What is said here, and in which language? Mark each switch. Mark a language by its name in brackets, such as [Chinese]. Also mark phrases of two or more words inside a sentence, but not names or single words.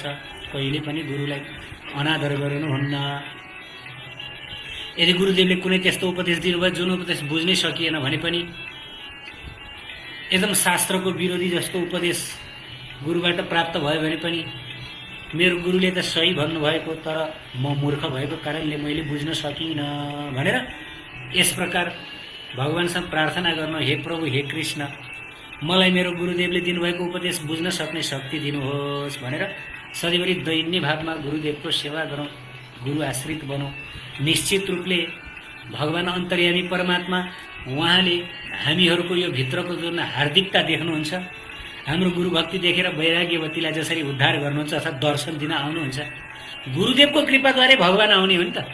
[Nepali] कहिले पनि गुरुलाई अनादर गर्नुहुन्न। यदि गुरुदेवले कुनै त्यस्तो उपदेश दिनुभयो जुन उपदेश बुझ्नै सकिएन भने पनि, एकदम शास्त्रको विरोधी जस्तो उपदेश गुरुबाट प्राप्त भयो भने पनि, मेरो गुरुले त सही भन्नुभएको तर म मूर्ख भएको कारणले मैले बुझ्न सकिनँ भनेर यस प्रकार भगवानसँग प्रार्थना गर्न, हे प्रभु हे कृष्ण मलाई मेरो गुरुदेवले दिनुभएको उपदेश बुझ्न सक्ने शक्ति दिनुहोस् भनेर सधैँभरि दैन्य भावमा गुरुदेवको सेवा गरौँ, गुरु आश्रित बनौँ। निश्चित रूपले भगवान अन्तर्यामी परमात्मा उहाँले हामीहरूको यो भित्रको जुन हार्दिकता देख्नुहुन्छ, हाम्रो गुरु भक्ति देखेर वैराग्यवतीलाई जसरी उद्धार गर्नुहुन्छ अथवा दर्शन दिन आउनुहुन्छ, गुरुदेवको कृपाद्वारा भगवान आउने हो नि त।